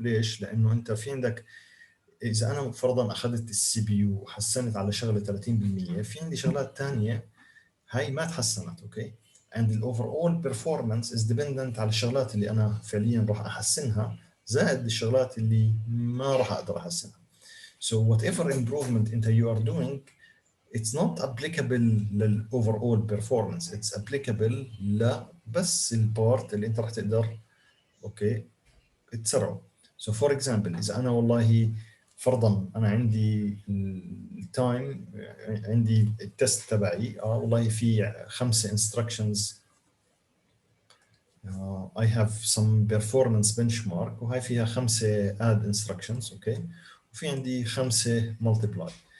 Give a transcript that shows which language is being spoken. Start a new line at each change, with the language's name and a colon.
Arabic: ليش؟ لانه انت في عندك اذا انا فرضا اخذت السي بي يو وحسنت على شغله 30% في عندي شغلات ثانيه هاي ما تحسنت. اوكي
English: and the overall performance is dependent
Arabic: على الشغلات اللي انا فعليا راح احسنها زائد الشغلات اللي ما راح اقدر احسنها.
English: So whatever improvement انت you are doing it's not applicable لل overall performance. It's applicable
Arabic: لبس البارت اللي انت راح تقدر اوكي تسرعه.
English: So for example
Arabic: اذا انا والله فرضا انا عندي التايم عندي التست تبعي والله في
English: 5 instructions I have some performance benchmark
Arabic: وهي فيها
English: 5 add instructions
Arabic: اوكي وفي عندي 5 multiply.